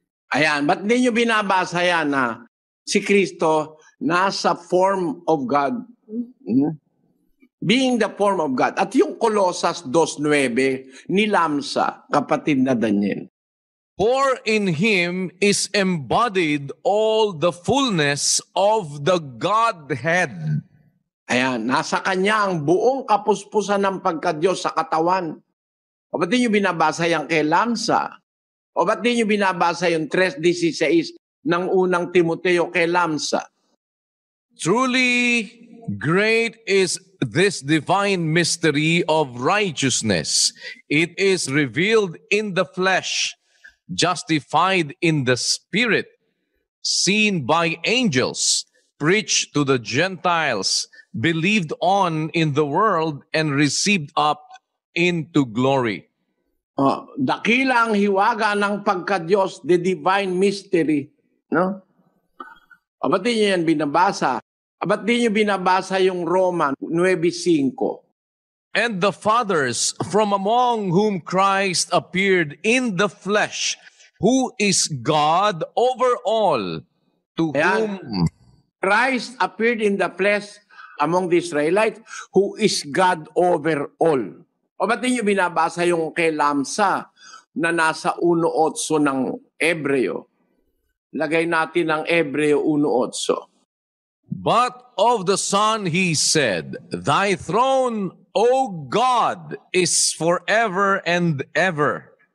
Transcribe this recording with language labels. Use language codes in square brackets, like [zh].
[tl] Ayan, ba't hindi nyo binabasa yan na si Kristo nasa [en] form of God? Being the form of God. [tl] At yung Colossus 2.9 ni Lamsa, kapatid na Daniel. [en] For in him is embodied all the fullness of the Godhead. [tl] Ayan, nasa kanya ang buong kapuspusan ng pagka-Diyos sa katawan. O ba't di nyo binabasa yan kay Lamsa? O ba't di nyo binabasa yung 3.16 ng unang Timoteo kay Lamsa? [en] Truly great is this divine mystery of righteousness. It is revealed in the flesh, justified in the spirit, seen by angels, preached to the Gentiles, believed on in the world, and received up into glory. [tl] Dakila ang hiwaga ng pagka-Diyos, [en] the divine mystery. [tl] No? Ba't di nyo yan binabasa? Ba't di nyo binabasa yung Roman 9.5? [en] And the fathers from among whom Christ appeared in the flesh, who is God over all, to [tl] Ayan. [en] whom Christ appeared in the flesh among the Israelites, who is God over all. [tl] O ba't niyo binabasa yung kay Lamsa na nasa 1.8 ng Ebreo? Lagay natin ang Ebreo 1.8. [en] But of the Son he said, Thy throne, O God, is forever and ever.